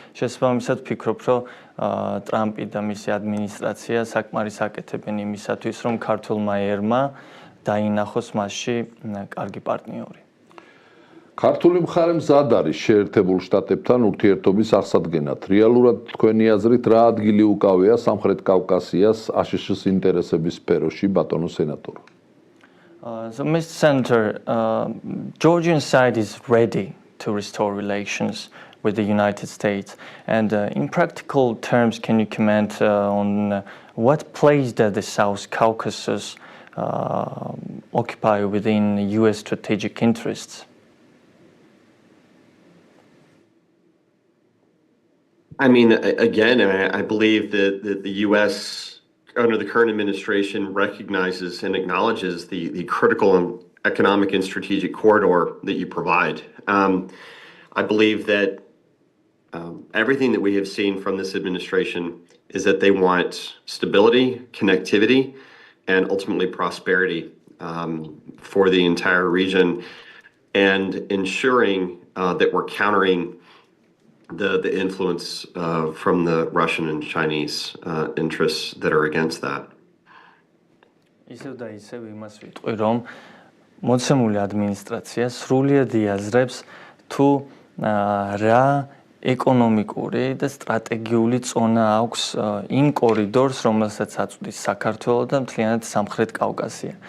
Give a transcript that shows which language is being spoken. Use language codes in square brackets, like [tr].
[ka] შესაბამისად ვფიქრობ, რომ ტრამპი და მისი ადმინისტრაცია საკმარის აკეთებენ იმისათვის, რომ ქართულმა ერმა დაინახოს მასში კარგი პარტნიორი. ქართული მხარე მზად არის შეერთებულ შტატებთან ურთიერთობის არსადგენად. რეალურად თქვენი აზრით რა ადგილი უკავია სამხრეთ კავკასიას აშშ-ის ინტერესების სფეროში, ბატონო სენატორო? [en] So, Mr. Senator, Georgian side is ready to restore relations with the United States. And in practical terms, can you comment on what place does the South Caucasus occupy within U.S. strategic interests? I mean, again, I believe that the U.S. under the current administration recognizes and acknowledges the critical economic and strategic corridor that you provide. I believe that everything that we have seen from this administration is that they want stability, connectivity, and ultimately prosperity for the entire region, and ensuring that we're countering the influence from the Russian and Chinese interests that are against that. [ka] ისევ და ისევ იმას ვიტყვი, რომ მოცემული ადმინისტრაცია სრულიად იაზრებს თუ რა ეკონომიკური და სტრატეგიული წონა აქვს იმ კორიდორს, რომელსაც აწვდის საქართველო და მთლიანად სამხრეთ კავკასია.